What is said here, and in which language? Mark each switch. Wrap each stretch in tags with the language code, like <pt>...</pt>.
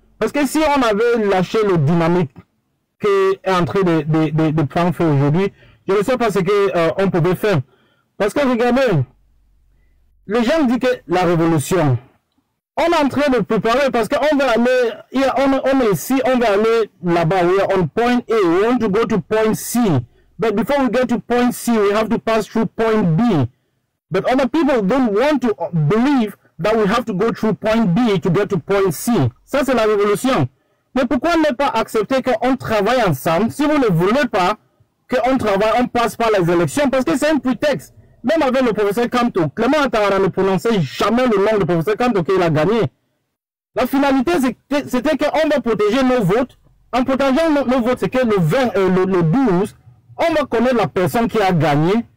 <fr>Parce que si on avait lâché le dynamique qui est en train de prendre feu aujourd'hui, je ne sais pas ce qu'on pouvait faire. Parce que regardez, les gens disent que la révolution, on est en train de préparer parce qu'on va aller, on est ici, on va aller là-bas,</fr> <en>we are on point A, we want to go to point C. But before we get to point C, we have to pass through point B. But other people don't want to believe that we have to go through point B to get to point C.</en> <fr>Ça, c'est la révolution. Mais pourquoi ne pas accepter qu'on travaille ensemble? Si vous ne voulez pas qu'on travaille, on passe par les élections, parce que c'est un prétexte. Même avec le professeur Kanté, Clément Ouattara ne prononçait jamais le nom du professeur Kanté qu'il a gagné. La finalité, c'était qu'on va protéger nos votes. En protégeant nos votes, c'est que le 20 le 12, on va connaître la personne qui a gagné.</fr>